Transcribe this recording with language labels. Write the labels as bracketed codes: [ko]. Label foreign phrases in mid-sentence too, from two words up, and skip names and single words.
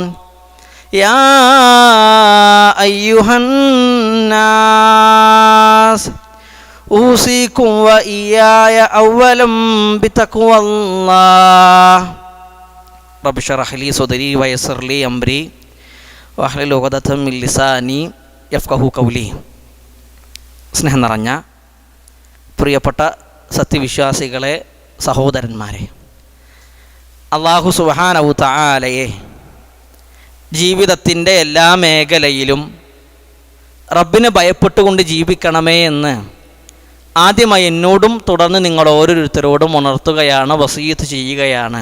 [ar] يا أيها الناس أوصيكم وإياي أولا بتقوى الله. رب اشرح لي صدري ويسر لي أمري واحلل عقدة من لساني يفقهوا قولي. [ml] സ്നേഹം നിറഞ്ഞ പ്രിയപ്പെട്ട സത്യവിശ്വാസികളെ, സഹോദരന്മാരെ, അല്ലാഹു [ar] سبحانه تعالى [ml] ജീവിതത്തിൻ്റെ എല്ലാ മേഖലയിലും റബ്ബിനെ ഭയപ്പെട്ടുകൊണ്ട് ജീവിക്കണമേ എന്ന് ആദ്യമായി എന്നോടും തുടർന്ന് നിങ്ങൾ ഓരോരുത്തരോടും ഉണർത്തുകയാണ്, വസീയത്ത് ചെയ്യുകയാണ്.